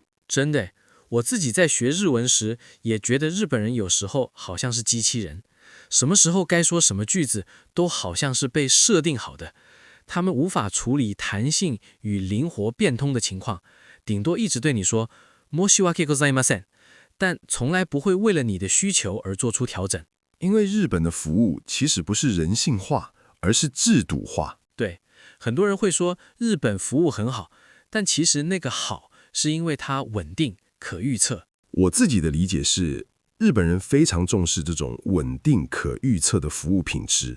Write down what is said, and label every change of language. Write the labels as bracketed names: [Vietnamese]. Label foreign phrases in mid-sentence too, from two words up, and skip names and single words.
[Chinese] 真的，我自己在学日文时也觉得日本人有时候好像是机器人，什么时候该说什么句子都好像是被设定好的。他们无法处理弹性与灵活变通的情况，顶多一直对你说 [Japanese] 申し訳ございません， [Chinese] 但从来不会为了你的需求而做出调整。因为日本的服务其实不是人性化，而是制度化。对，很多人会说日本服务很好，但其实那个好是因为它稳定、可预测。我自己的理解是，日本人非常重视这种稳定、可预测的服务品质。